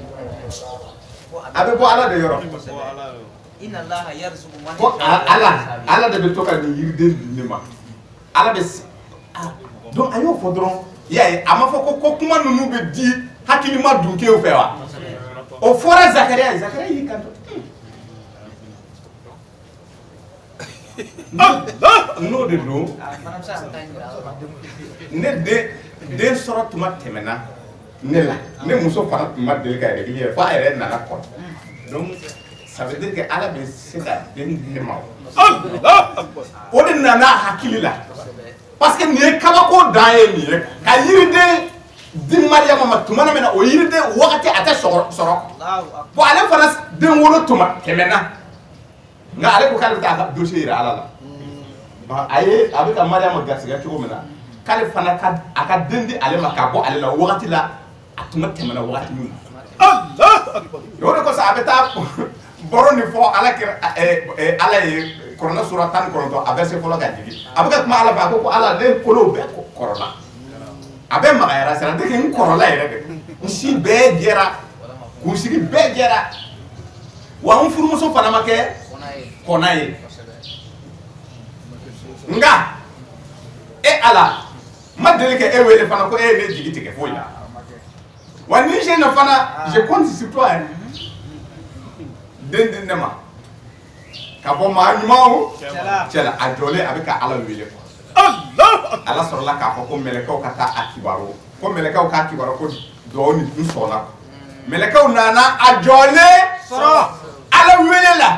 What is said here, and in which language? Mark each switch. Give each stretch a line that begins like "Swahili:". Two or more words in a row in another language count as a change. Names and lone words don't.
Bambara: a bɛ bɔ Ala de yɔrɔ ko Ala de bɛ to ka nin yiriden di ne ma Ala bɛ donc a y'o fɔ dɔrɔn i y'a ye a ma fɔ ko kuma ninnu bɛ di hakilima dunkew fɛ wa o fɔra Zakariya y'i kanto n'o de don ne den sɔrɔ tuma tɛmɛna ne la ne muso fana tun ma deli ka yɛrɛ f'a yɛrɛ nana kɔrɔ
French: donc ça veut dire que
Bambara: Ala bɛ se ka den di ne ma o de nana hakili la
French: parce que
Bambara: nin ye kabako dan ye nin ye ka yiriden di Mariam ma tuma min na o yiriden wagati a tɛ sɔrɔ bon ale fana den wolo tuma tɛmɛna nka ale ko k'ale bɛ taa a ka dossier yira Ala la a bɛ ka Mariam garisɛgɛ cogo min na k'ale fana a ka den di ale ma ka bɔ ale la wagati la a tuma tɛmɛna wagati min na o de kosɔn a bɛ taa baro ni fɔ Ala ye Kuranɛ sura 19 a verset fɔlɔ ka jigin a bɛ ka kuma Ala fɛ a ko Ala ne kolo bɛɛ kɔrɔla a bɛ magayara
French: c'est à dire que
Bambara: n kɔrɔla yɛrɛ de n si bɛɛ jɛra kunsigi bɛɛ jɛra wa n furumuso fana ma kɛ kɔnna ye nka Ala ma deli ka e wele fana ko e ye ne jigi tigɛ foyi la wa ni jeune fana
French: je compte sur toi
Bambara: den di ne ma ka bɔ maa ɲumanw cɛla a jɔlen a bɛ ka Ala wele Ala sɔrɔla k'a fɔ ko mɛlɛkɛw ka taa a kibaru ko mɛlɛkɛw k'a kibaru ko dugawu ni n sɔnna mɛlɛkɛw nana a jɔlen sɔrɔ Ala wele la